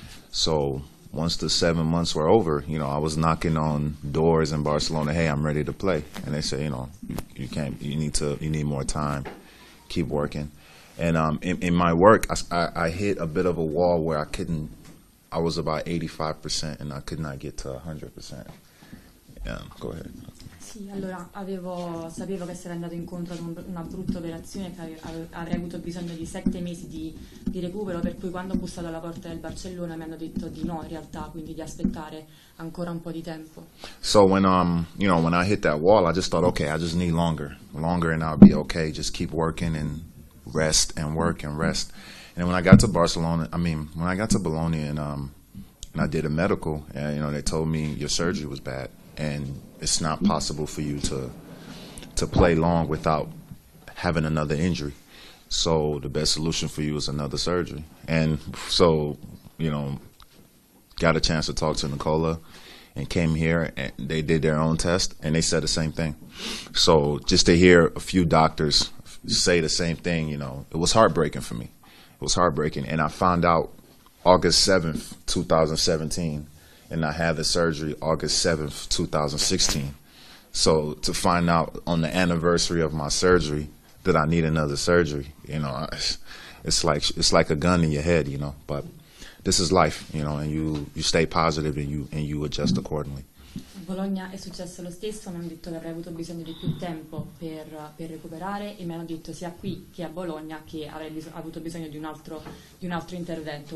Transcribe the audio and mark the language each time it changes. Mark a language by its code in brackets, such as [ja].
[en] So once the 7 months were over, I was knocking on doors in Barcelona. Hey, I'm ready to play, and they say, you can't. You need more time. Keep working. And in my work, I hit a bit of a wall where I was about 85%, and I could not get to 100%. Yeah, go ahead. [it] Sì, allora sapevo che sarei andato incontro ad una brutta operazione, che avrei avuto bisogno di 7 mesi di recupero, per cui quando ho bussato alla porta del Barcellona mi hanno detto di no in realtà, quindi di aspettare ancora un po' di tempo. [en] So when I hit that wall, I just thought, okay, I just need longer and I'll be okay. Just keep working and rest and work and rest. And when I got to Bologna and I did a medical, and they told me your surgery was bad. And it's not possible for you to play long without having another injury. So the best solution for you is another surgery. And so, got a chance to talk to Nicola and came here and they did their own test and they said the same thing. So just to hear a few doctors say the same thing, it was heartbreaking for me. It was heartbreaking. And I found out August 7th, 2017. And I had the surgery August 7th, 2016. So to find out on the anniversary of my surgery that I need another surgery, it's like a gun in your head, But this is life, and you stay positive and you adjust accordingly. [it] A Bologna è successo lo stesso, mi hanno detto che avrei avuto bisogno di più tempo per recuperare e mi hanno detto sia qui che a Bologna che avrei avuto bisogno di un altro intervento.